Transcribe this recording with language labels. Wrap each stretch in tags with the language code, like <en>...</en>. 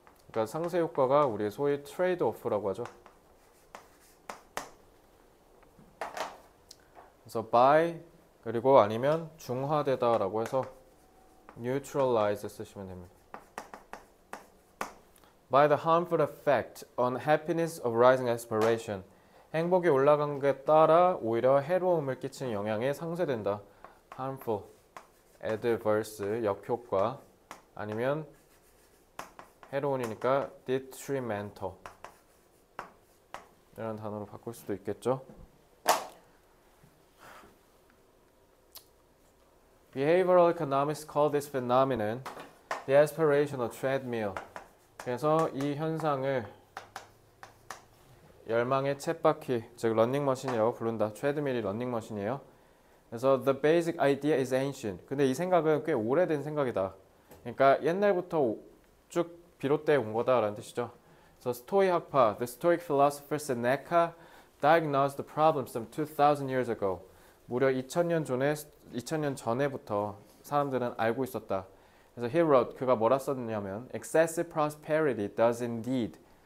<ko>그러니까 상쇄 효과가 우리 소위 트레이드 오프라고 하죠. 그래서 by 그리고 아니면 중화되다라고 해서 neutralize 쓰시면 됩니다.</ko> <en>By the harmful effect on happiness of rising aspiration.</en> <ko>행복이 올라간 게 따라 오히려 해로움을 끼치는 영향에 상쇄된다. harmful, adverse, 역효과 아니면 해로운이니까 detrimental 이런 단어로 바꿀 수도 있겠죠.</ko> <en>Behavioral economics call this phenomenon the aspirational treadmill.</en> <ko>그래서 이 현상을 열망의 쳇바퀴, 즉 러닝머신이라고 부른다. 트레드밀이 러닝머신이에요.</ko> <en>그래서 the basic idea is ancient.</en> <ko>근데 이 생각은 꽤 오래된 생각이다. 그러니까 옛날부터 쭉 비롯돼 온 거다라는 뜻이죠. 그래서 스토이 학파,</ko> <en>the Stoic philosopher Seneca diagnosed the problem some 2,000 years ago.</en> <ko>무려 2000년 전에부터 사람들은 알고 있었다. 그래서 he wrote, 그가 뭐라 썼냐면</ko> <en>excessive prosperity does indeed.</en>